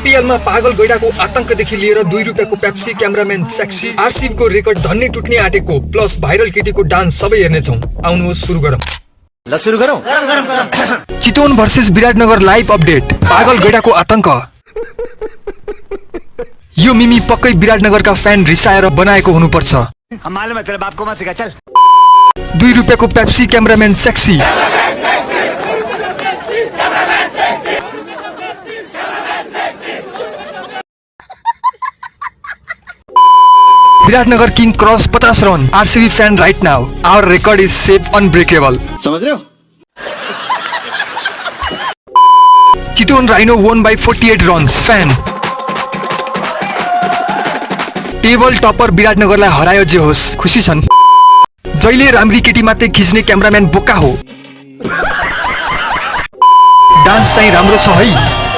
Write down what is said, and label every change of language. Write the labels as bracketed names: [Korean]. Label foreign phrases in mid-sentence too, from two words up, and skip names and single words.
[Nepali] आइपिएलमा पागल गैडाको आतंकदेखि लिएर 2 रुपियाँको पेप्सी, [English] cameraman sexy, [Nepali] आरसीबीको रेकर्ड धन्ने टुट्ने आँटेको [English] plus viral [Nepali] केटीको डान्स सबै हेर्नेछौँ। आउनुहोस् सुरु गरौँ। ल सुरु गरौँ। [English] Chitwan versus Biratnagar live update. [Nepali] पागल गैडाको आतंक। यो मिमी पक्कै विराटनगरका फ्यान रिसाएर बनाएको हुनुपर्छ। [Hindi] हम मालूम है तेरे बाप को मत सिखा चल। [Nepali] 2 रुपियाँको पेप्सी, [English] cameraman sexy. Biratnagar King cross 50 run. RCB fan right now. Our record is safe unbreakable. [Hindi] समझ रहे हो? [English] चितवन राइनो won by 48 runs। fan table topper [Nepali] विराटनगरलाई हरायो जे होस्, खुसी छन्। जहिले राम्री केटी मात्रै खिच्ने क्यामेराम्यान बोका हो। डान्स चाहिँ राम्रो छ है।